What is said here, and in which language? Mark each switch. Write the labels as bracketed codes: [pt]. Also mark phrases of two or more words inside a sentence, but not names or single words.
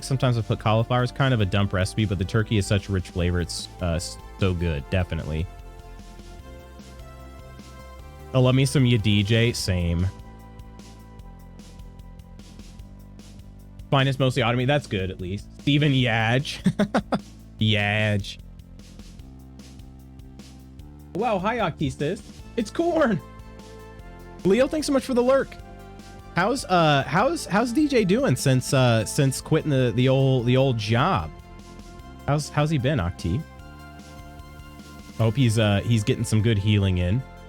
[en] Sometimes I put cauliflower. It's kind of a dump recipe, but the turkey is such a rich flavor. It's so good. Definitely. Oh, love me some ya DJ. Same. Finest mostly automated. That's good, at least. Steven Yaj. Yaj. Wow, hi, Octistas. It's Corn. Leo, thanks so much for the lurk. How's DJ doing since quitting the old job? How's he been, Octi? I hope he's getting some good healing in.